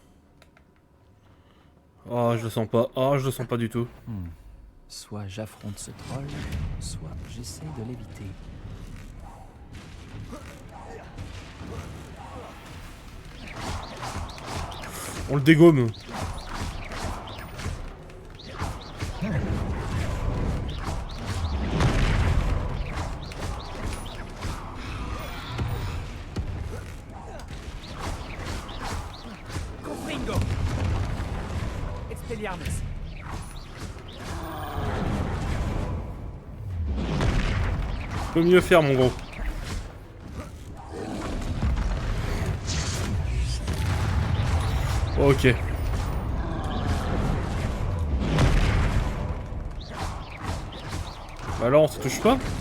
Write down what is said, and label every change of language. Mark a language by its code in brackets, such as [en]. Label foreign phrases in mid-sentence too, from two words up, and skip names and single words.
[fr] Ah, je le sens pas. Ah, je le sens pas du tout. Soit j'affronte ce troll, soit j'essaie de l'éviter. On le dégomme. Confringo! Expelliarmus! Tu peux mieux faire, mon gros. Ok. Bah alors on se touche pas.